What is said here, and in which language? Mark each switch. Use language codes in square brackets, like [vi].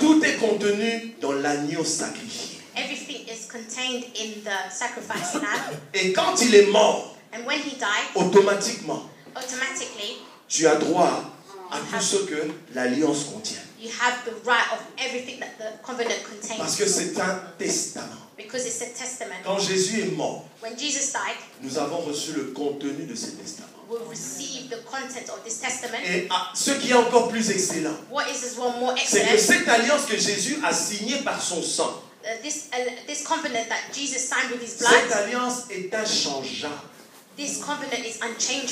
[fr] Tout est contenu dans l'agneau sacrifié. [en] Everything is contained in the sacrifice lamb. [fr] Et quand il est mort, [en] And when he died, [fr] automatiquement, [en] automatically [fr] tu as droit à tout ce que l'alliance contient. [en] you have the right of everything that the covenant contains. [fr] Parce que c'est un testament. [en] Because it's a testament. [fr] Quand Jésus est mort, [en] When Jesus died, [fr] nous avons reçu le contenu de ce testament. [en] we receive the content of this testament. [fr] Et ce qui est encore plus excellent, [en] What is as well more [fr] c'est que [en] excellent? [fr] cette alliance que Jésus a signée par son sang, [en] This covenant that Jesus signed with his [fr] cette [en] blood, [fr] alliance est inchangeable. [en] this covenant is unchangeable.